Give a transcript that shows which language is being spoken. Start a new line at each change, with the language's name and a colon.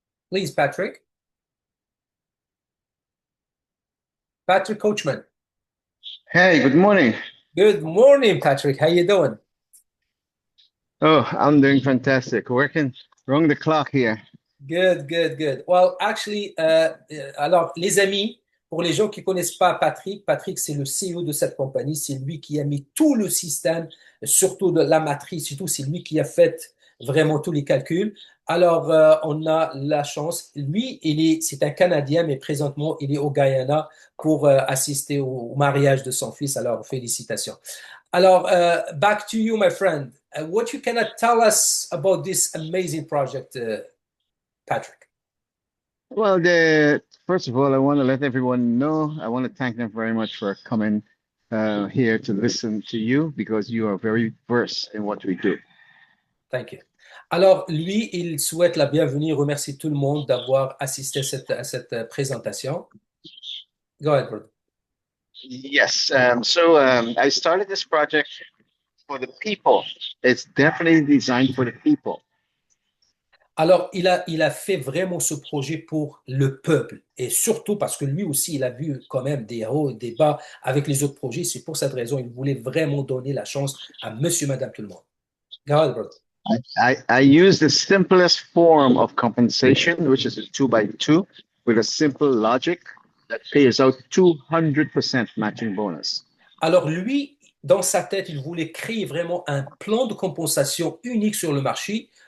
English: Please, Patrick. Patrick Coachman. Hey, good morning. Good morning, Patrick. How you doing? Oh, I'm doing fantastic. Working wrong the clock here. Good, good, good. Well, actually,
French: alors, les amis, pour les gens qui connaissent pas Patrick, Patrick, c'est le CEO de cette compagnie. C'est lui qui a mis tout le système, surtout de la matrice, surtout, c'est lui qui a fait vraiment tous les calculs. Alors, on a la chance. Lui, c'est un Canadien, mais présentement, il est au Guyana pour assister au mariage de son fils. Alors, félicitations.
English: Alors, back to you, my friend. What you cannot tell us about this amazing project, Patrick? Well, first of all, I want to let everyone know. I want to thank them very much for coming here to listen to you because you are very versed in what we do. Thank you.
French: Alors, lui, il souhaite la bienvenue, remercie tout le monde d'avoir assisté à cette présentation.
English: Go ahead, brother. Yes. I started this project for the people. It's definitely designed for the people.
French: Alors, il a fait vraiment ce projet pour le peuple et surtout parce que lui aussi, il a vu quand même des hauts et des bas avec les autres projets. C'est pour cette raison, il voulait vraiment donner la chance à monsieur, madame, tout le monde.
English: Go ahead, brother. I use the simplest form of compensation, which is a 2x2 with a simple logic that pays out 200% matching bonus.
French: Alors lui, dans sa tête, il voulait créer vraiment un plan de compensation unique sur le marché.